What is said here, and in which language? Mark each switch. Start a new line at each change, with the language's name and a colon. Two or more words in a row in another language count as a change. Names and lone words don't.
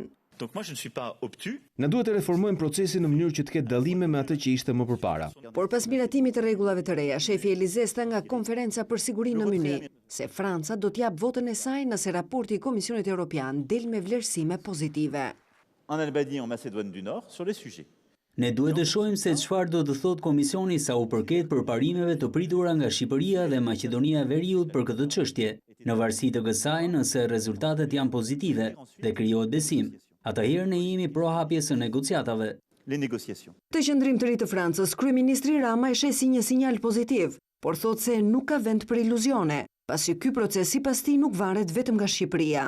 Albanian: Ne duhet të reformojmë procesin në mënyrë që të ketë dallime me atë që ishte më përpara. Por pas miratimit të rregullave të reja, shefi Elizes tha nga konferenca për sigurinë në Mynih se Franca do të jap votën e saj nëse raporti i Komisionit Evropian del me vlerësime pozitive.
French: En Albanie, en Macédoine du Nord, sur les sujets.
Albanian: Ne duhet të shohim se çfarë do të thotë Komisioni sa u përket përparimeve të pritura nga Shqipëria dhe Maqedonia e Veriut për këtë çështje. Në varësi të kësaj, nëse rezultatet janë pozitive dhe krijohet besim, atëherë ne jemi pro hapjes së negociatave. Të qëndrim të ri të Francës, kryeministri Rama e sheh si një sinjal pozitiv, por thotë se nuk ka vend për iluzione, pasi ky proces sipas tij nuk varet vetëm nga Shqipëria.